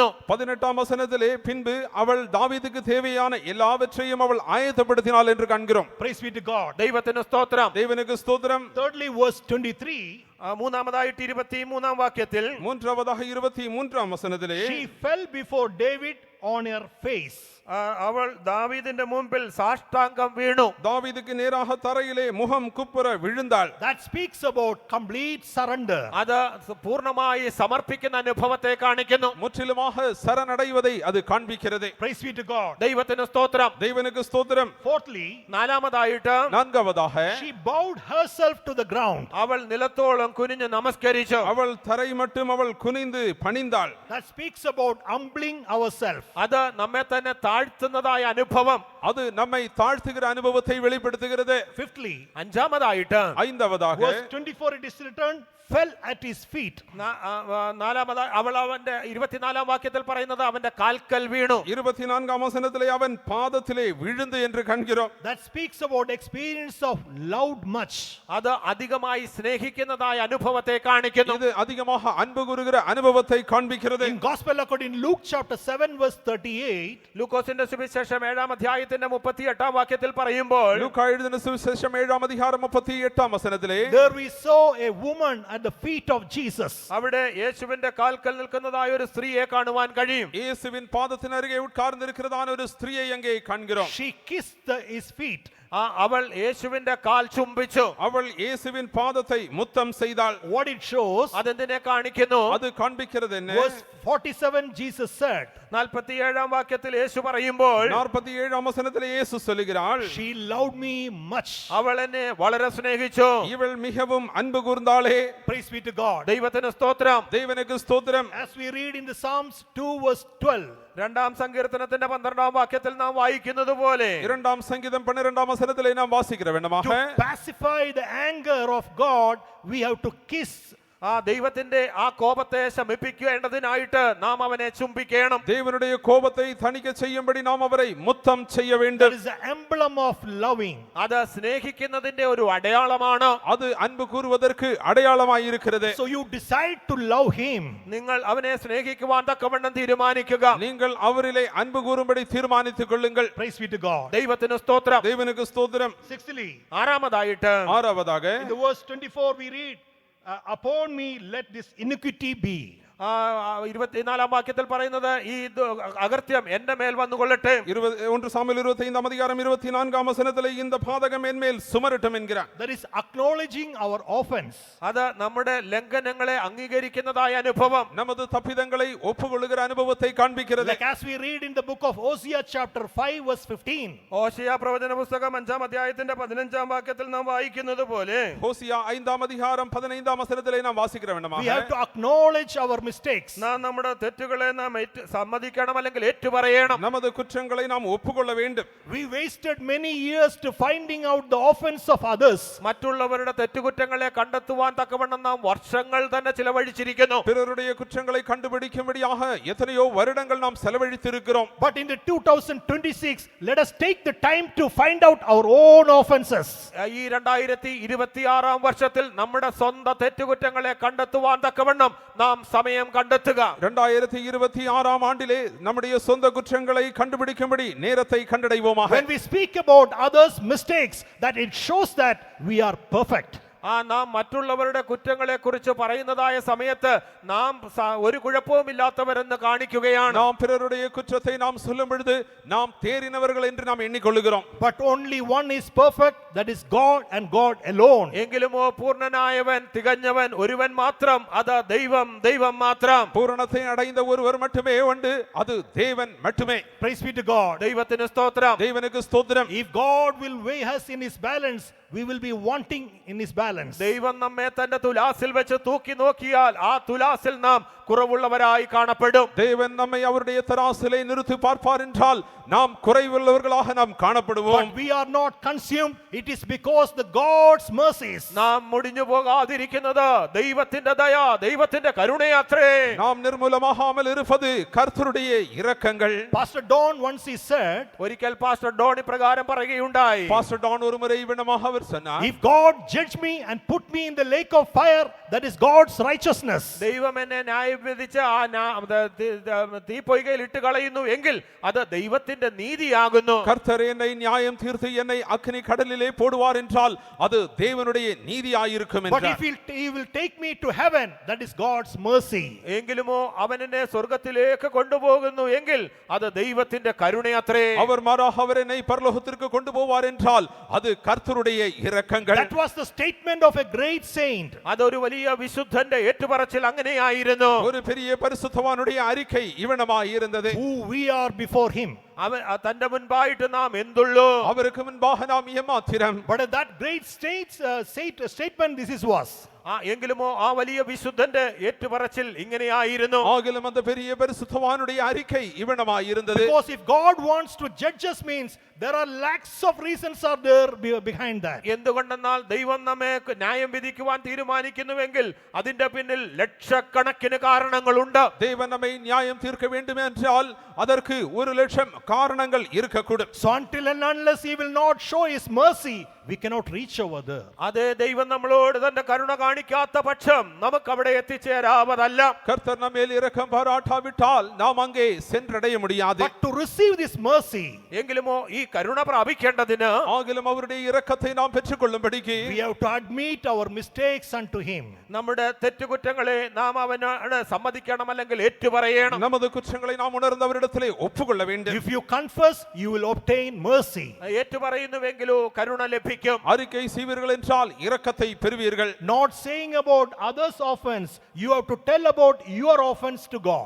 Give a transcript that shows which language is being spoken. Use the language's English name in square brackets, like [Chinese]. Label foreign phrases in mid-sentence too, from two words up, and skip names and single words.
[Tamil] 18 വസനത്തിലെ பின்பு அவள் தாவீதுக்கு தேவையான எல்லாவற்றையும் அவள் ஆயத்தப்படுத்தினாள் என்று காண்கிறோம். [English] Praise be to God. [Malayalam] ദൈവത്തിന് സ്തോത്രം. [Tamil] தேவனுக்கு ஸ்தோத்திரம். [English] Thirdly, verse 23, [Malayalam] മൂന്നാമതായിട്ട് 23 വാക്യത്തിൽ [Tamil] மூன்றாவதாக 23 வசனத்திலே [English] she fell before David on her face. [Malayalam] അവൾ ദാവീദിന്റെ മുമ്പിൽ സാഷ്ടാംഗം വീണു. [Tamil] தாவீதுக்கு நேராக தரையிலே முகம் குப்புற விழுந்தாள். [English] That speaks about complete surrender. [Malayalam] അത് പൂർണ്ണമായി സമർപ്പിക്കുന്ന അനുഭവത്തെ കാണിക്കുന്നു. [Tamil] முற்றிலுமாக சரணடைவதை அது காண்பிக்கிறது. [English] Praise be to God. [Malayalam] ദൈവത്തിന് സ്തോത്രം. [Tamil] தேவனுக்கு ஸ்தோத்திரம். [English] Fourthly, [Malayalam] നാലാമതായിട്ട് [Tamil] நான்காவதாக [English] she bowed herself to the ground. [Malayalam] അവൾ നിലത്തോളം കുനിഞ്ഞ് നമസ്കരിച്ചു. [Tamil] அவள் தரை மட்டும் அவள் குனிந்து பணிந்தாள். [English] That speaks about humbling ourselves. [Malayalam] അത് നമ്മെ തന്നെ താഴ്ത്തുന്നതായ അനുഭവം. [Tamil] அது நம்மை தாழ்த்துகிற அனுபவத்தை வெளிப்படுத்துகிறது. [English] Fifthly, [Malayalam] അഞ്ചാമതായിട്ട് [Tamil] ஐந்தாவதாக [English] verse 24, it is written, fell at his feet. [Malayalam] നാലാമതായി അവൾ അവന്റെ 24 വാക്യത്തിൽ പറയുന്നത് അവന്റെ കാൽക്കൽ വീണു. [Tamil] 24 வசனத்திலே அவன் பாதத்திலே விழுந்து என்று காண்கிறோம். [English] That speaks about experience of loved much. [Malayalam] അത് അധികമായി സ്നേഹിക്കുന്നതായ അനുഭവത്തെ കാണിക്കുന്നു. [Tamil] இது அதிகமாக அன்பு கூறுகிற அனுபவத்தை காண்பிக்கிறது. [English] In Gospel according to Luke chapter 7 verse 38, [Malayalam] ലൂക്കോസിന്റെ സുവിശേഷം 7 അധ്യായത്തിന്റെ 38 വാക്യത്തിൽ പറയുമ്പോൾ [Tamil] லூக்கா எழுதின சுவிசேஷம் 7 அதிகாரம் 38 வசனத்திலே [English] there we saw a woman at the feet of Jesus. [Malayalam] അവിടെ യേശുവിന്റെ കാൽക്കൽ നിൽക്കുന്നതായ ഒരു സ്ത്രീയെ കാണുവാൻ കഴിയും. [Tamil] இயேசுவின் பாதத்தின் அருகே உட்கார்ந்திருக்கிறதான ஒரு ஸ்திரியை அங்கே காண்கிறோம். [English] She kissed his feet. [Malayalam] അവൾ യേശുവിന്റെ കാൽ ചുംബിച്ചു. [Tamil] அவள் இயேசுவின் பாதத்தை முத்தம் செய்தாள். [English] What it shows, [Malayalam] അതെന്തിനെ കാണിക്കുന്നു? [Tamil] அது காண்பிக்கிறது என்ன? [English] verse 47, Jesus said, [Malayalam] 47 വാക്യത്തിൽ യേശു പറയുമ്പോൾ [Tamil] 47 வசனத்திலே இயேசு சொல்லுகிறாள், [English] she loved me much. [Malayalam] അവൾ എന്നെ വളരെ സ്നേഹിച്ചു. [Tamil] இவள் மிகவும் அன்பு கூர்ந்தாளே. [English] Praise be to God. [Malayalam] ദൈവത്തിന് സ്തോത്രം. [Tamil] தேவனுக்கு ஸ்தோத்திரம். [English] As we read in the Psalms 2 verse 12, [Malayalam] രണ്ടാം സങ്കീർത്തനത്തിന്റെ 12 വാക്യത്തിൽ നാം വായിക്കുന്നത് പോലെ [Tamil] 2 சங்கீதம் 12 வசனத்திலே நாம் வாசிக்கிற வேண்டுமாக [English] to pacify the anger of God, we have to kiss [Malayalam] ആ ദൈവത്തിന്റെ ആ കോപത്തെ ശമിപ്പിക്കേണ്ടതിനായിട്ട് നാം അവനെ ചുംബിക്കണം. [Tamil] தேவனுடைய கோபத்தை தணிக்க செய்யும்படி நாம் அவரை முத்தம் செய்ய [English] That [Tamil] வேண்டும். [English] is the emblem of loving. [Malayalam] അത് സ്നേഹിക്കുന്നതിന്റെ ഒരു അടയാളമാണ്. [Tamil] அது அன்பு கூறுவதற்கு அடையாளமாய் இருக்கிறது. [English] So you decide to love him. [Malayalam] നിങ്ങൾ അവനെ സ്നേഹിക്കുവാൻ തക്കവണ്ണം തീരുമാനിക്കുക. [Tamil] நீங்கள் அவரிலே அன்பு கூறும்படி தீர்மானித்துக் கொள்ளுங்கள். [English] Praise be to God. [Malayalam] ദൈവത്തിന് സ്തോത്രം. [Tamil] தேவனுக்கு ஸ்தோத்திரம். [English] Sixthly, [Malayalam] ആറാമതായിട്ട് [Tamil] ஆறாவதாக [English] in the verse 24 we read, upon me let this iniquity be. [Malayalam] 24-ാം വാക്യത്തിൽ പറയുന്നത് ഈ അകൃത്യം എന്റെ മേൽ വന്നുകൊള്ളട്ടെ. [Tamil] 1 சாமுவேல் 25 அதிகாரம் 24 வசனத்திலே இந்த பாதகம் என்மேல் சுமரட்டும் என்கிறார். [English] That is acknowledging our offense. [Malayalam] അത് നമ്മുടെ ലംഘനങ്ങളെ അംഗീകരിക്കുന്നതായ അനുഭവം, [Tamil] நமது தப்பிதங்களை ஒப்புக்கொள்ளுகிற அனுபவத்தை காண்பிக்கிறது. [English] Like as we read in the book of Hosea chapter 5 verse 15. [Malayalam] ഹോശേയ പ്രവചന പുസ്തകം 5-ാം അധ്യായത്തിന്റെ 15-ാം വാക്യത്തിൽ നാം വായിക്കുന്നത് പോലെ, [Tamil] ஹோசியா 5 அதிகாரம் 15 வசனத்திலே நாம் வாசிக்கிற [English] We [Tamil] வேண்டுமாக [English] have to acknowledge our mistakes. [Malayalam] നാം നമ്മുടെ തെറ്റുകളെ നാം സമ്മതിക്കണം, അല്ലെങ്കിൽ ഏറ്റുപറയണം. [Tamil] நமது குற்றங்களை நாம் ஒப்புக்கொள்ள வேண்டும். [English] We wasted many years to finding out the offense of others. [Malayalam] മറ്റുള്ളവരുടെ തെറ്റുകുറ്റങ്ങളെ കണ്ടെത്തുവാൻ തക്കവണ്ണം നാം വർഷങ്ങൾ തന്നെ ചിലവഴിച്ചിരിക്കുന്നു. [Tamil] பிறருடைய குற்றங்களை கண்டுபிடிக்கும்படியாக எத்தனையோ வருடங்கள் நாம் செலவழித்திருக்கிறோம். [English] But in the 2026, let us take the time to find out our own offenses. [Malayalam] ഈ 2026-ാം വർഷത്തിൽ നമ്മുടെ സ്വന്തം തെറ്റുകുറ്റങ്ങളെ കണ്ടെത്തുവാൻ തക്കവണ്ണം നാം സമയം കണ്ടെത്തുക. [Tamil] 2026 ஆண்டிலே நம்முடைய சொந்த குற்றங்களை கண்டுபிடிக்கும்படி நேரத்தை கண்டடைவோமாக. [English] When we speak about others' mistakes, that it shows that we are perfect. [Malayalam] നാം മറ്റുള്ളവരുടെ കുറ്റങ്ങളെ കുറിച്ച് പറയുന്നതായ സമയത്ത് നാം ഒരു കുഴപ്പവുമില്ലാത്തവരെന്ന് കാണിക്കുകയാണ്. [Tamil] நாம் பிறருடைய குற்றத்தை நாம் சொல்லும் பொழுது நாம் தேறினவர்கள் என்று நாம் எண்ணிக்கொள்ளுகிறோம். [English] But only one is perfect, that is God and God alone. [Malayalam] എങ്കിലുമോ പൂർണ്ണനായവൻ, തികഞ്ഞവൻ ഒരുവൻ മാത്രം, അത് ദൈവം മാത്രം. [Tamil] பூரணத்தை அடைந்த ஒருவர் மட்டுமே உண்டு, அது தேவன் மட்டுமே. [English] Praise be to God. [Malayalam] ദൈവത്തിന് സ്തോത്രം. [Tamil] தேவனுக்கு ஸ்தோத்திரம். [English] If God will weigh us in his balance, we will be wanting in his balance. [Malayalam] ദൈവം നമ്മെ തന്റെ തുലാസിൽ വെച്ച് തൂക്കി നോക്കിയാൽ ആ തുലാസിൽ നാം കുറവുള്ളവരായി കാണപ്പെടും. [Tamil] தேவன் நம்மை அவருடைய தராசிலே நிறுத்தி பார்ப்பார் என்றால் நாம் குறைவுள்ளவர்களாக நாம் காணப்படுவோம். [English] But we are not consumed. It is because the God's mercies. [Malayalam] നാം മുടിഞ്ഞു പോകാതിരിക്കുന്നത് ദൈവത്തിന്റെ ദയ, ദൈവത്തിന്റെ കരുണയാത്രേ. [Tamil] நாம் நிர்மூலமாகாமல் இருப்பது கர்த்தருடைய இரக்கங்கள். [English] Pastor Don once he said, [Malayalam] ഒരിക്കൽ പാസ്റ്റർ ഡോൺ ഇപ്രകാരം പറയുകയുണ്ടായി. [Tamil] பாஸ்டர் டான் ஒருமுறை இவ்விதமாக அவர் சொன்னார், [English] if God judge me and put me in the lake of fire, that is God's righteousness. [Malayalam] ദൈവം എന്നെ ന്യായം വിധിച്ച് ആ തീപ്പൊയ്കയിൽ ഇട്ട് കളയുന്നു എങ്കിൽ അത് ദൈവത്തിന്റെ നീതിയാകുന്നു. [Tamil] கர்த்தர் என்னை நியாயம் தீர்த்து என்னை அக்கினி கடலிலே போடுவார் என்றால் அது தேவனுடைய நீதியாயிருக்கும் [English] But [Tamil] என்றார். [English] if he will take me to heaven, that is God's mercy. [Malayalam] എങ്കിലുമോ അവൻ എന്നെ സ്വർഗത്തിലേക്ക് കൊണ്ടുപോകുന്നു എങ്കിൽ അത് ദൈവത്തിന്റെ കരുണയാത്രേ. [Tamil] அவர் மாறாக அவர் என்னை பரலோகத்திற்கு கொண்டு போவார் என்றால் அது கர்த்தருடைய இரக்கங்கள். [English] That was the statement of a great saint. [Malayalam] അതൊരു വലിയ വിശുദ്ധന്റെ ഏറ്റുപറച്ചിൽ അങ്ങനെയായിരുന്നു. [Tamil] ஒரு பெரிய பரிசுத்தவானுடைய அறிக்கை இவனமாய் இருந்தது. [English] Who we are before him. [Malayalam] അവൻ തന്റെ മുൻപായിട്ട് നാം എന്തുള്ളൂ? [Tamil] அவருக்கு முன்பாக நாம் ஏமாத்திரம். [English] But that great statement this is was. [Malayalam] എങ്കിലുമോ ആ വലിയ വിശുദ്ധന്റെ ഏറ്റുപറച്ചിൽ ഇങ്ങനെയായിരുന്നു. [Tamil] ஆகிலும் அந்த பெரிய பரிசுத்தவானுடைய அறிக்கை இவனமாய் இருந்தது. [English] Because if God wants to judge us means there are lakhs of reasons are there behind that. [Malayalam] എന്തുകൊണ്ടെന്നാൽ ദൈവം നമ്മെ ന്യായം വിധിക്കുവാൻ തീരുമാനിക്കുന്നുവെങ്കിൽ അതിന്റെ പിന്നിൽ ലക്ഷക്കണക്കിന് കാരണങ്ങളുണ്ട്. [Tamil] தேவன் நம்மை நியாயம் தீர்க்க வேண்டும் என்றால் அதற்கு 1,00,000 காரணங்கள் இருக்கக்கூடும். [English] So until and unless he will not show his mercy, we cannot reach over there. [Malayalam] അതേ ദൈവം നമ്മളോട് തന്റെ കരുണ കാണിക്കാത്ത പക്ഷം നമുക്ക് അവിടെ എത്തിച്ചേരാവതല്ല. [Tamil] கர்த்தர் நம்மேல் இரக்கம் பாராட்டாவிட்டால் நாம் அங்கே சென்றடைய முடியாது. [English] But to receive this mercy, [Malayalam] എങ്കിലുമോ ഈ കരുണ പ്രാപിക്കേണ്ടതിന് [Tamil] ஆகிலும் அவருடைய இரக்கத்தை நாம் பெற்றுக்கொள்ளும்படிக்கு [English] we have to admit our mistakes unto him. [Malayalam] നമ്മുടെ തെറ്റുകുറ്റങ്ങളെ നാം അവനോട് സമ്മതിക്കണം, അല്ലെങ്കിൽ ഏറ്റുപറയണം. [Tamil] நமது குற்றங்களை நாம் உணர்ந்து அவரிடத்திலே ஒப்புக்கொள்ள வேண்டும். [English] If you confess, you will obtain mercy. [Malayalam] ഏറ്റുപറയുന്നുവെങ്കിലോ കരുണ ലഭിക്കും. [Tamil] அறிக்கை செய்வீர்கள் என்றால் இரக்கத்தை பெறுவீர்கள். [English] Not saying about others' offense, you have to tell about your offense to God.